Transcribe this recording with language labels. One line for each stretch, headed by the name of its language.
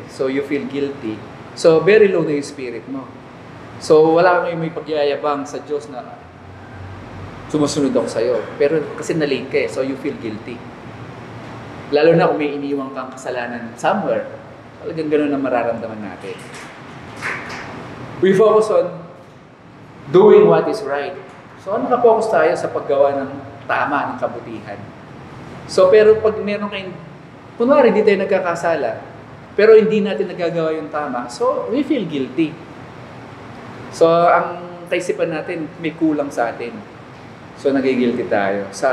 English: So, you feel guilty.
Filipino: So, very low na yung spirit mo. So, wala kang may pagyayabang sa Diyos na sumusunod ako sa'yo. Pero kasi na-late ka eh.
English: So, you feel guilty.
Filipino: Lalo na kung may iniwang kang kasalanan somewhere. Talagang gano'n ang mararamdaman natin.
English: We focus on doing what is right.
Filipino: So, nakapokus tayo sa paggawa ng tama, ng kabutihan. So, pero pag meron kayong, kunwari, hindi tayo nagkakasala, pero hindi natin nagagawa yung tama, so,
English: we feel guilty.
Filipino: So, ang kaisipan natin, may kulang sa atin. So, nagigilty tayo.